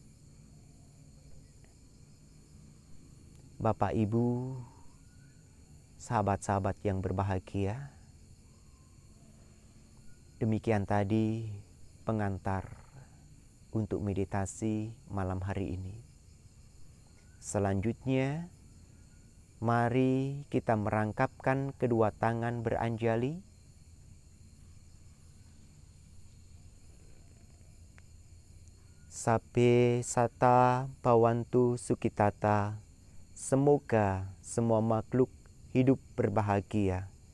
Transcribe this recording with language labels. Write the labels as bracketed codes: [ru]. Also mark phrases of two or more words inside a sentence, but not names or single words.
[id] Bapak, Ibu, sahabat-sahabat yang berbahagia, demikian tadi pengantar untuk meditasi malam hari ini. Selanjutnya, mari kita merangkapkan kedua tangan beranjali. [pi] Sape sata bawantu sukitata. [id] Semoga semua makhluk hidup berbahagia.